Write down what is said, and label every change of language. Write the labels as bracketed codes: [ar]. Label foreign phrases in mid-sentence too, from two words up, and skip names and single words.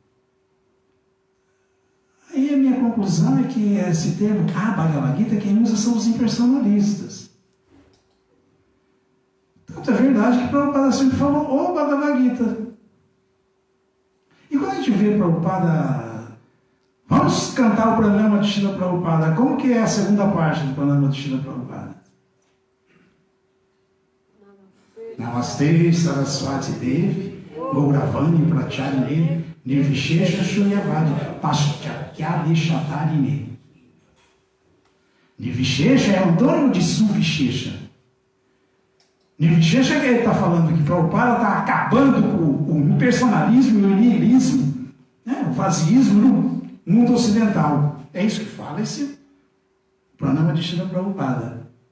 [pt] Aí a minha conclusão é que esse termo, a Bhagavad Gita, quem usa são os impersonalistas. Tanto é verdade que Prabhupada sempre falou o Bhagavad Gita. E quando a gente vê Prabhupada, vamos cantar o pranama de Srila Prabhupada, como que é a segunda parte do pranama de Srila Prabhupada? [sa] Namaste Saraswati Devi, Gauravani Pracharine, Nirvishesha Shunyavadi, Paschakyadi Shatarine. [pt] Nirvishesha é antônimo de Suvishesha. Nirvishesha que ele está falando aqui, Prabhupada está acabando com o impersonalismo e o nihilismo, né? O vaziismo no mundo ocidental. É isso que fala esse pranama de Srila Prabhupada.